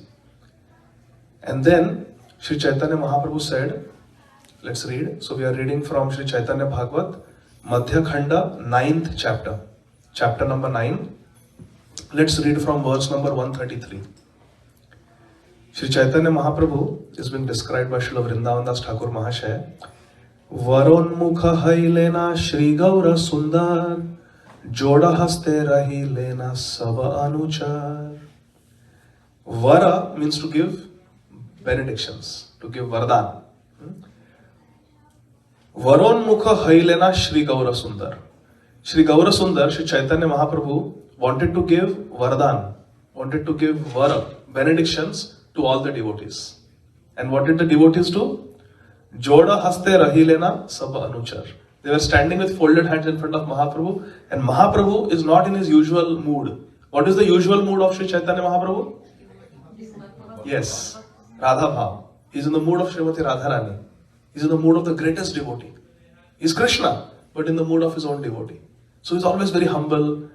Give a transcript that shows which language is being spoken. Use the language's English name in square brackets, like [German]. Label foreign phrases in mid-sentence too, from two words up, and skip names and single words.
[English] And then Shri Chaitanya Mahaprabhu said, let's read. So we are reading from Shri Chaitanya Bhagavat, Madhya Khanda, 9th chapter. Chapter number 9. Let's read from verse number 133. Shri Chaitanya Mahaprabhu is being described by Srila Vrindavan Das Thakur Mahashaya. [Bangla] বরমুখ হইলেন শ্রী গৌরসুন্দর, যোড় হস্তে রহিলেন সব অনুচর. [English] Vara means to give benedictions, to give vardhan. [Bangla] বরমুখ হইলেন শ্রী গৌরসুন্দর. [English] Shri Gaura Sundar, Shri Chaitanya Mahaprabhu wanted to give vardhan, wanted to give vara, benedictions to all the devotees. And what did the devotees do? [Bangla] যোড় হস্তে রহিলেন সব অনুচর. [English] They were standing with folded hands in front of Mahaprabhu, and Mahaprabhu is not in his usual mood. What is the usual mood of Shri Chaitanya Mahaprabhu? Yes, Radha Bhav. He is in the mood of Srimati Radharani. He is in the mood of the greatest devotee. He is Krishna, but in the mood of his own devotee. So he is always very humble.